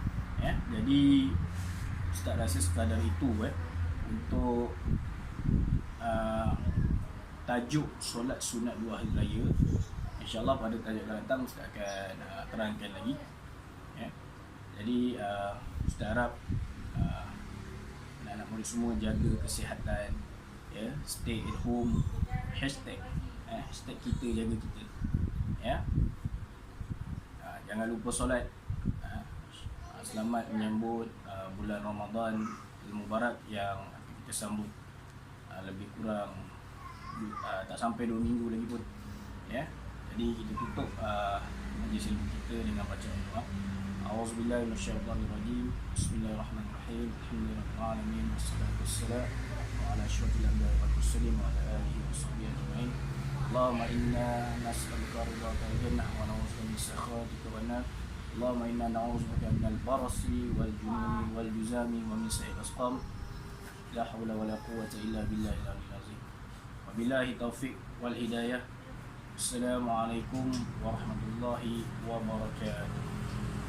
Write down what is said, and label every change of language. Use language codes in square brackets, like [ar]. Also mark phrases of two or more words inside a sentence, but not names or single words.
[ms] Jadi Ustaz rasa sekadar itu untuk tajuk solat sunat 2 hari raya. InsyaAllah pada tajuk akan datang Ustaz akan terangkan lagi, ya. Jadi Ustaz harap anak-anak murid semua jaga kesihatan, ya, [en] stay at home, [ms] hashtag kita jaga kita, ya. Jangan lupa solat. Selamat menyambut bulan Ramadan Mubarak yang kita sambut lebih kurang tak sampai 2 minggu lagi pun, ya. Jadi kita tutup majlis ilmu kita dengan bacaan doa. [ar] أعوذ بالله من الشيطان الرجيم. بسم الله الرحمن الرحيم. الحمد لله رب العالمين والصلاة والسلام على أشرف الأنبياء والمرسلين وعلى آله وصحبه أجمعين. اللهم إنا نسألك رضاك والجنة ونعوذ بك من سخطك والنار. اللهم إنا نعوذ بك من البرص والجنون والجذام ومن سيئ الأسقام. لا حول ولا قوة إلا بالله العلي العظيم. وبالله التوفيق والهداية. السلام عليكم ورحمة الله وبركاته.